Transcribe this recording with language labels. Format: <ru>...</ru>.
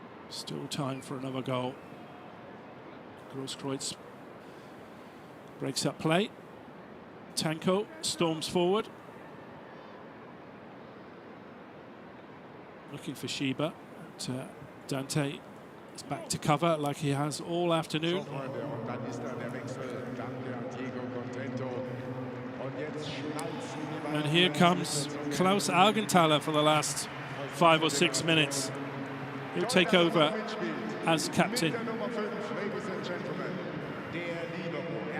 <en>Still time for another goal. Grosskreutz breaks up play. Tanko storms forward. Looking for Shiba. But, Dante is back to cover like he has all afternoon.</en> <de>So, Freunde, und dann ist da der Wechsel. Danke an Diego Contento. Und jetzt schnalzen die beiden.</de> <en>And here comes Klaus Augenthaler for the last 5 or 6 minutes. He'll take over as captain.</en> <de>Mit der Nummer 5,</de> <en>Ladies and Gentlemen,</en> <de>der Libero.</de>